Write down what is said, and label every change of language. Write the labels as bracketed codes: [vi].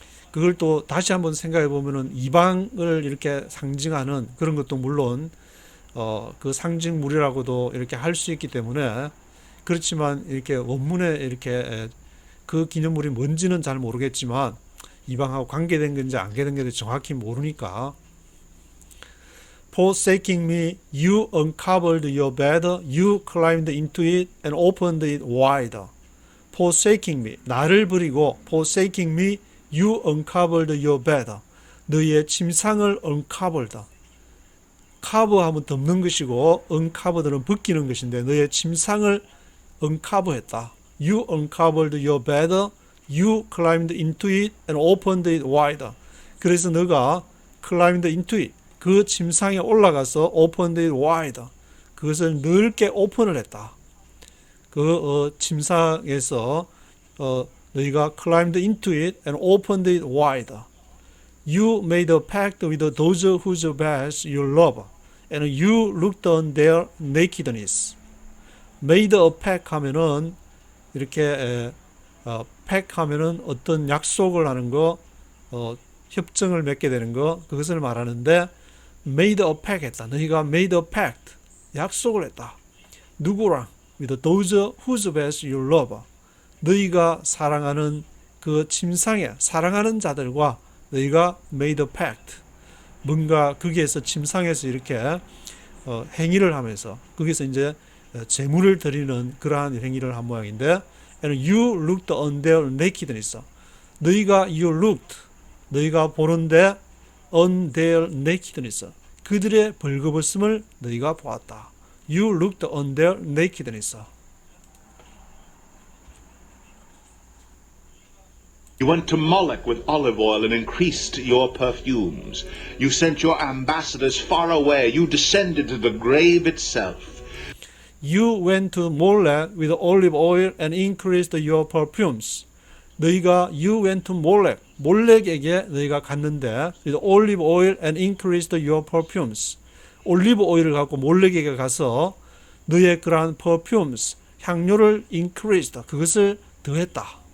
[ko] 그걸 또 다시 한번 생각해 보면은 이방을 이렇게 상징하는 그런 것도 물론 그 상징물이라고도 이렇게 할 수 있기 때문에 그렇지만 이렇게 원문에 이렇게 그 기념물이 뭔지는 잘 모르겠지만 이방하고 관계된 건지 안 관계된 건지 정확히 모르니까 [en] Forsaking me, you uncovered your bed, you climbed into it and opened it wider. Forsaking me, [ko] 나를 버리고 [en] Forsaking me, you uncovered your bed. [ko] 너희의 침상을 uncovered. cover하면 덮는 것이고 uncovered는 벗기는 것인데 너희의 침상을 uncover했다. [en] You uncovered your bed, you climbed into it and opened it wider. [ko] 그래서 너가 [en] climbed into it. [ko] 그 침상에 올라가서 [en] opened it wider. [ko] 그것을 넓게 오픈을 했다. 그 침상에서 너희가 [en] climbed into it and opened it wider. You made a pact with those whose beds you love, and you looked on their nakedness. made a pact [ko] 하면은 이렇게 pact 하면은 어떤 약속을 하는 거, 협정을 맺게 되는 거, 그것을 말하는데 made a pact 했다. 너희가 [en] made a pact, [ko] 약속을 했다. 누구랑? [en] with those whose beds you love. [ko] 너희가 사랑하는 그 침상에 사랑하는 자들과 너희가 [en] made a pact. [ko] 뭔가 거기에서 침상에서 이렇게 행위를 하면서 거기서 이제 제물을 드리는 그러한 행위를 한 모양인데 [en] and you looked on their nakedness. 너희가 you looked [ko] 너희가 보는데 [en] on their nakedness. [ko] 그들의 벌거벗음을 너희가 보았다. [en] You looked on their nakedness. You went to Moloch with olive oil and increased your perfumes. You sent your ambassadors far away. You descended to the grave itself. You went to Molech with olive oil and increased your perfumes. [ko] 너희가 [en] you went to Molech. [ko] 몰렉에게 너희가 갔는데 [en] with olive oil and increased your perfumes. [ko] 올리브 오일을 갖고 몰렉에게 가서 너의 그러한 perfumes, 향료를 increased, 그것을 더했다.